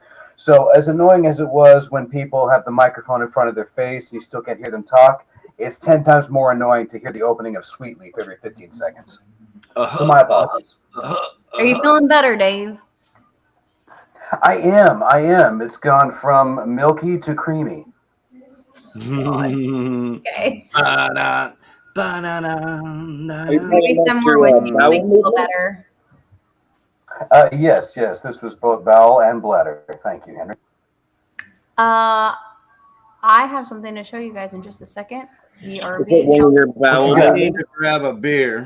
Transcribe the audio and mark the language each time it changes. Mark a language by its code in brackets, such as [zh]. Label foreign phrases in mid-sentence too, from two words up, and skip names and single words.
[en] So as annoying as it was when people have the microphone in front of their face and you still can't hear them talk, it's 10 times more annoying to hear the opening of Sweet Leaf every 15 seconds. So my apologies. Are you feeling better, Dave? I am. It's gone from milky to creamy. Okay. Ba-na, ba-na-na, Maybe some more whiskey will make you feel better. Yes. This was both bowel and bladder. Thank you, Henry. I have something to show you guys in just a second. We are Is it being one of your What bowels? you I got? need to grab a beer.